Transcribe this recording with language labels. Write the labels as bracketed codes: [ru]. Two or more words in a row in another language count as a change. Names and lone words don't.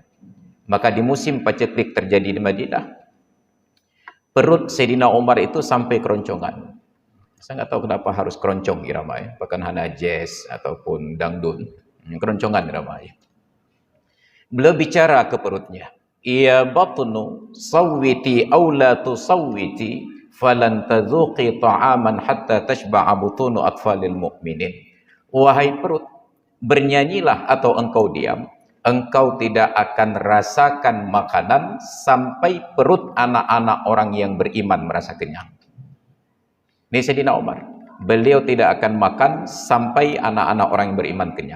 [id] Maka di musim paceklik terjadi di Madinah, perut Sayyidina Umar itu sampai keroncongan. Saya nggak tahu kenapa harus keroncong irama ya, bahkan hana jazz ataupun dangdut, keroncongan irama ya. Beliau bicara ke perutnya. [ar] يا بطن صوّتي أو لا تصوّتي فلن تذوقي طعاما حتى تشبع بطون أطفال المؤمنين. [id] Wahai perut, bernyanyilah atau engkau diam, engkau tidak akan rasakan makanan sampai perut anak-anak orang yang beriman merasa kenyang. Ini Sayyidina Umar, beliau tidak akan makan sampai anak-anak orang yang beriman kenyang.